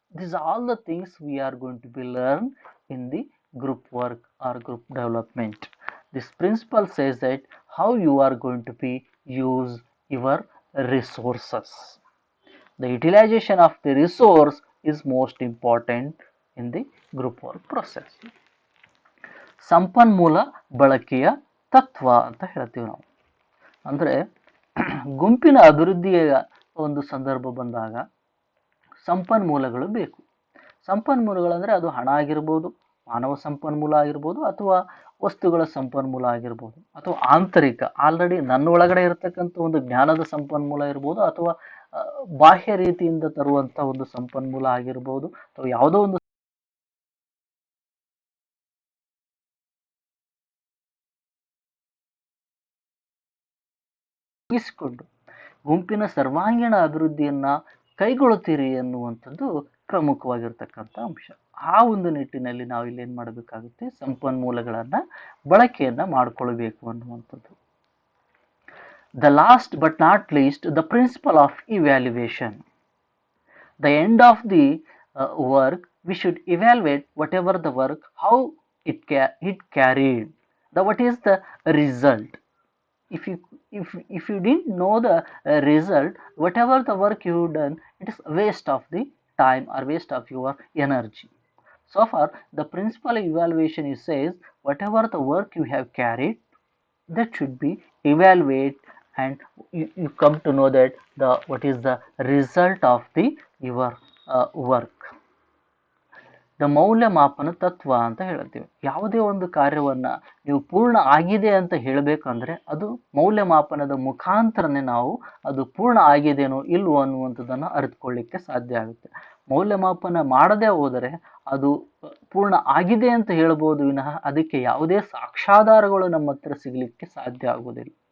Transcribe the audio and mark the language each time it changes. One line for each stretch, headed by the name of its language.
English: These are all the things we are going to be learn in the group work or group development. This principle says that how you are going to be use your resources. The utilization of the resource is most important in the group work process.
Kannada: ಸಂಪನ್ಮೂಲ ಬಳಕೆಯ ತತ್ವ ಅಂತ ಹೇಳ್ತೀವಿ ನಾವು. ಅಂದರೆ ಗುಂಪಿನ ಅಭಿವೃದ್ಧಿಯ ಒಂದು ಸಂದರ್ಭ ಬಂದಾಗ ಸಂಪನ್ಮೂಲಗಳು ಬೇಕು. ಸಂಪನ್ಮೂಲಗಳಂದರೆ ಅದು ಹಣ ಆಗಿರ್ಬೋದು, ಮಾನವ ಸಂಪನ್ಮೂಲ ಆಗಿರ್ಬೋದು, ಅಥವಾ ವಸ್ತುಗಳ ಸಂಪನ್ಮೂಲ ಆಗಿರ್ಬೋದು, ಅಥವಾ ಆಂತರಿಕ ಆಲ್ರೆಡಿ ನನ್ನ ಒಳಗಡೆ ಇರತಕ್ಕಂಥ ಒಂದು ಜ್ಞಾನದ ಸಂಪನ್ಮೂಲ ಇರ್ಬೋದು, ಅಥವಾ ಬಾಹ್ಯ ರೀತಿಯಿಂದ ತರುವಂಥ ಒಂದು ಸಂಪನ್ಮೂಲ ಆಗಿರ್ಬೋದು, ಅಥವಾ ಯಾವುದೋ ಒಂದು ಮುಗಿಸಿಕೊಂಡು ಗುಂಪಿನ ಸರ್ವಾಂಗೀಣ ಅಭಿವೃದ್ಧಿಯನ್ನ ಕೈಗೊಳ್ಳುತ್ತೀರಿ ಎನ್ನುವಂಥದ್ದು ಪ್ರಮುಖವಾಗಿರ್ತಕ್ಕಂಥ ಅಂಶ. ಆ ಒಂದು ನಿಟ್ಟಿನಲ್ಲಿ ನಾವು ಇಲ್ಲಿ ಏನು ಮಾಡಬೇಕಾಗುತ್ತೆ, ಸಂಪನ್ಮೂಲಗಳನ್ನ ಬಳಕೆಯನ್ನ ಮಾಡಿಕೊಳ್ಬೇಕು ಅನ್ನುವಂಥದ್ದು.
English: The last but not least, the principle of evaluation. The end of the work, we should evaluate whatever the work, how it carried. What is the result? If you didn't know the result, whatever the work you done, it is waste of the time or waste of your energy. So far, the principle evaluation is says whatever the work you have carried, that should be evaluated, and you come to know that what is the result of your work.
Kannada: The ಮೌಲ್ಯಮಾಪನ ತತ್ವ ಅಂತ ಹೇಳ್ತೀವಿ. ಯಾವುದೇ ಒಂದು ಕಾರ್ಯವನ್ನ ನೀವು ಪೂರ್ಣ ಆಗಿದೆ ಅಂತ ಹೇಳಬೇಕಂದ್ರೆ ಅದು ಮೌಲ್ಯಮಾಪನದ ಮುಖಾಂತರನೇ ನಾವು ಅದು ಪೂರ್ಣ ಆಗಿದೆನೋ ಇಲ್ವೋ ಅನ್ನುವಂಥದ್ದನ್ನು ಅರಿತುಕೊಳ್ಳಿಕ್ಕೆ ಸಾಧ್ಯ ಆಗುತ್ತೆ. ಮೌಲ್ಯಮಾಪನ ಮಾಡದೇ ಹೋದರೆ ಅದು ಪೂರ್ಣ ಆಗಿದೆ ಅಂತ ಹೇಳ್ಬೋದು ವಿನಃ ಅದಕ್ಕೆ ಯಾವುದೇ ಸಾಕ್ಷ್ಯಾಧಾರಗಳು ನಮ್ಮ ಹತ್ರ ಸಿಗಲಿಕ್ಕೆ ಸಾಧ್ಯ ಆಗುವುದಿಲ್ಲ.